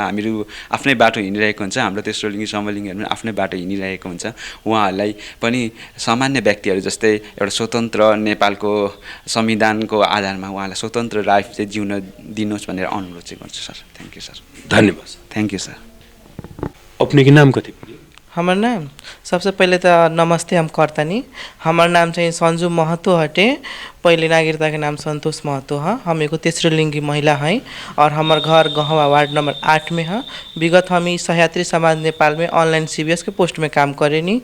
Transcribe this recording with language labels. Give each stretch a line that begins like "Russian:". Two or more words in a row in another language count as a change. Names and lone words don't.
Nepali: हामीहरू आफ्नै बाटो हिँडिरहेको हुन्छ, हाम्रो तेस्रो लिङ्गी समलिङ्गीहरू पनि आफ्नै बाटो हिँडिरहेको हुन्छ। उहाँहरूलाई पनि सामान्य व्यक्तिहरू जस्तै एउटा स्वतन्त्र नेपालको संविधानको आधारमा उहाँलाई स्वतन्त्र लाइफ चाहिँ जिउन दिनुहोस् भनेर अनुरोध चाहिँ गर्छु सर।
English: thank you sir.
Nepali: धन्यवाद।
English: thank you sir.
Bhojpuri: अपने नाम कति? हमार नाम सबसे पहले तो नमस्ते हम करतानी। हमार नाम चाहिए संजू महतो हटे। पहले नागरिकता के नाम संतोष महतो है। हम एगो तेस्रो लिंगी महिला हैं और हमार घर गहवा वार्ड नंबर 8 में है। विगत हम सह्यात्री समाज नेपाल में ऑनलाइन CBS के पोस्ट में काम करेनी।